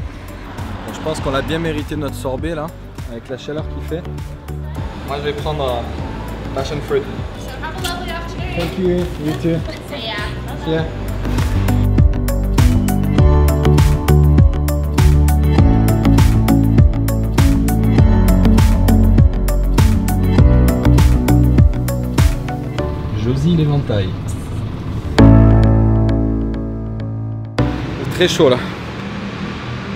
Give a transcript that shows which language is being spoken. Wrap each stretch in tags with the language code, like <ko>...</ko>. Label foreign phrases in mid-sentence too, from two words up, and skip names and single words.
<fr>Bon, je pense qu'on a bien mérité notre sorbet là, avec la chaleur qu'il fait. Moi je vais prendre</fr> <en>passion fruit. Thank you, you too. See ya. See ya.</en> <fr>Josie l'éventail. Très chaud là.</fr>